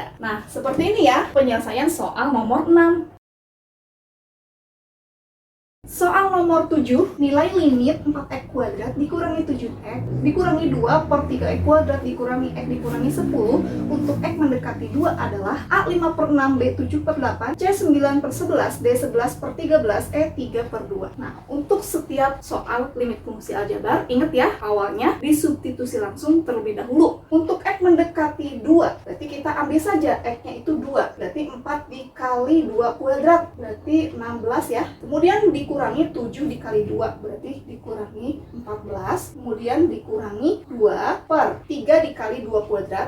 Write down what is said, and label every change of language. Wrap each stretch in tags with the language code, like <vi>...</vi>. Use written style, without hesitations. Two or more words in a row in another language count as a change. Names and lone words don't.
<id>Nah, seperti ini ya penyelesaian soal nomor 6. Soal nomor 7, nilai limit 4X kuadrat dikurangi 7X dikurangi 2 per 3X kuadrat dikurangi X dikurangi 10 untuk X mendekati 2 adalah A 5 per 6, B 7 per 8, C 9 per 11, D 11 per 13, E 3 per 2. Nah, untuk setiap soal limit fungsi aljabar, ingat ya, awalnya disubstitusi langsung terlebih dahulu. Untuk X mendekati 2, berarti kita ambil saja X-nya itu 2, berarti 4 dikali 2 kuadrat, berarti 16 ya. Kemudian dikurangi 7 dikali 2 berarti dikurangi 14, kemudian dikurangi 2 per 3 dikali 2 kuadrat.</id>